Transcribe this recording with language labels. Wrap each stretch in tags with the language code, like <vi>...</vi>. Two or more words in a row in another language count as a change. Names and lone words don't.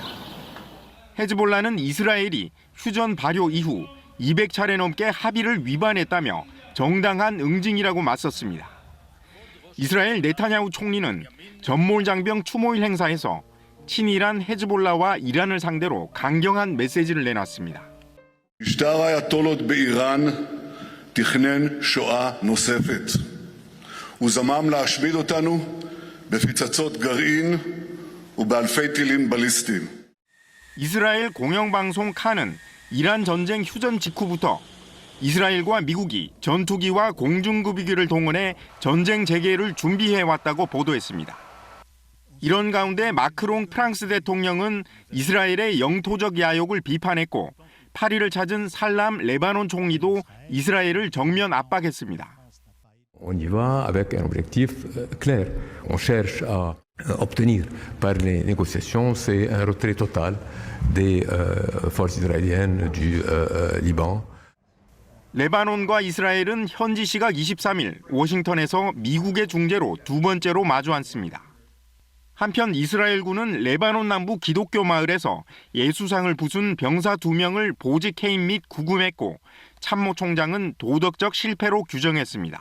<ko>헤즈볼라는 이스라엘이 휴전 발효 이후 200차례 넘게 합의를 위반했다며 정당한 응징이라고 맞섰습니다. 이스라엘 네타냐후 총리는 전몰 장병 추모일 행사에서 친이란 헤즈볼라와 이란을 상대로 강경한 메시지를 내놨습니다.</ko> <he>משטר האייתולות באיראן תכנן שואה נוספת. הוא זמם להשמיד אותנו בפצצות גרעין ובאלפי טילים בליסטיים.</he> <ko>이스라엘 공영방송 칸은 이란 전쟁 휴전 직후부터 이스라엘과 미국이 전투기와 공중급유기를 동원해 전쟁 재개를 준비해왔다고 보도했습니다. 이런 가운데 마크롱 프랑스 대통령은 이스라엘의 영토적 야욕을 비판했고 파리를 찾은 살람 레바논 총리도 이스라엘을 정면 압박했습니다.</ko> <fr>On y va avec un objectif clair. On cherche à obtenir par les négociations, c'est un retrait total des forces israéliennes du Liban.</fr> <ko>레바논과 이스라엘은 현지 시각 23일 워싱턴에서 미국의 중재로 두 번째로 마주 앉습니다. 한편 이스라엘군은 레바논 남부 기독교 마을에서 예수상을 부순 병사 2명을 보직 해임 및 구금했고 참모총장은 도덕적 실패로 규정했습니다.</ko>